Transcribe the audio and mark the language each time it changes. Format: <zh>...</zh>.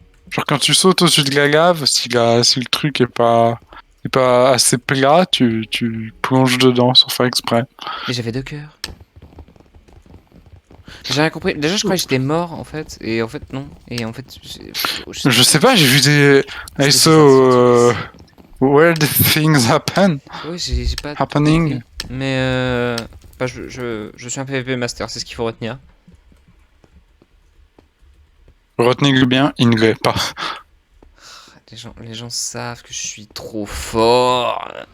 <fr>Genre quand tu sautes au-dessus de la lave, si le truc est pas assez plat, tu plonges dedans sans faire exprès. Mais j'avais 2 cœurs. J'ai rien compris. Déjà, je croyais que j'étais mort en fait. Et en fait, non. Et en fait, je sais pas, j'ai vu des.</fr> <en>I saw where the things happen.</en> <fr>Oui, j'ai pas.</fr> <en>Happening.</en> <fr>Mais bah, je suis un PvP master, c'est ce qu'il faut retenir. Retenez-le bien, il ne l'est pas. Les gens savent que je suis trop fort.</fr>